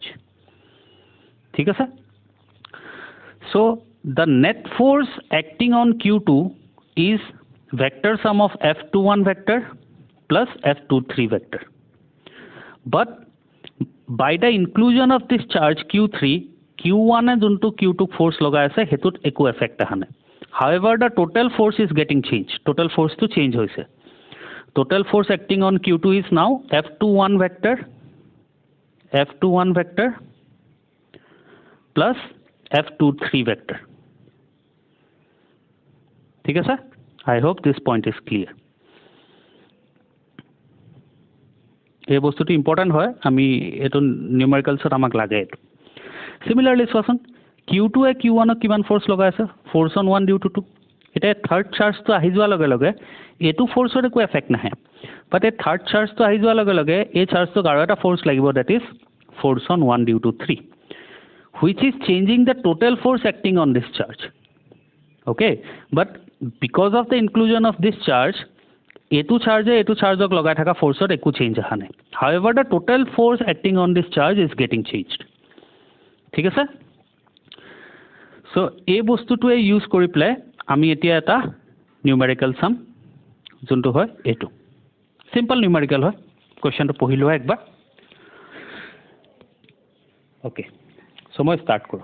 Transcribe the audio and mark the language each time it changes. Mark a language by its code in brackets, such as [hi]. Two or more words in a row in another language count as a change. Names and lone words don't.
[as] ঠিক আছে, [en] so the net force acting on Q2 is vector sum of F21 vector plus F23 vector. but by the inclusion of this charge Q3, [as] Q1 যোনটো Q2ক ফ'ৰ্চ লগাই আছে সেইটোত একো এফেক্ট অহা নাই। [en] however the total force is getting change. [as] টোটেল ফ'ৰ্চটো চেঞ্জ হৈছে। [en] Total force acting on Q2 is now F21 vector plus F23 vector. [as] ঠিক আছে? [en] I hope this point is clear. [as] এই বস্তুটো ইম্পৰ্টেণ্ট হয়, আমি এইটো নিউমেৰিকেলছত আমাক লাগে এইটো। চিমিলাৰলি চোৱাচোন, Q2 Q1ক কিমান ফ'ৰ্চ লগাই আছে? [en] force on 1 due to 2. [as] এতিয়া থাৰ্ড চাৰ্জটো আহি যোৱাৰ লগে লগে এইটো ফ'ৰ্চৰ একো এফেক্ট নাহে। বাট এই থাৰ্ড চাৰ্জটো আহি যোৱাৰ লগে লগে এই চাৰ্জটোক আৰু এটা ফ'ৰ্চ লাগিব, [en] that is force on 1 due to 3, which is changing the total force acting on this charge. okay, but because of the inclusion of this charge [as] এইটো চাৰ্জক লগাই থকা ফ'ৰ্চত একো চেঞ্জ অহা নাই। [en] however the total force acting on this charge is getting changed. [as] ঠিক আছে, চ' এই বস্তুটোৱে ইউজ কৰি পেলাই আমি এতিয়া এটা নিউমেৰিকেল চাম, যোনটো হয় এইটো। [en] simple numerical [as] হয়। কুৱেশ্যনটো পঢ়ি লোৱা একবাৰ। অ'কে, চ' মই ষ্টাৰ্ট কৰোঁ।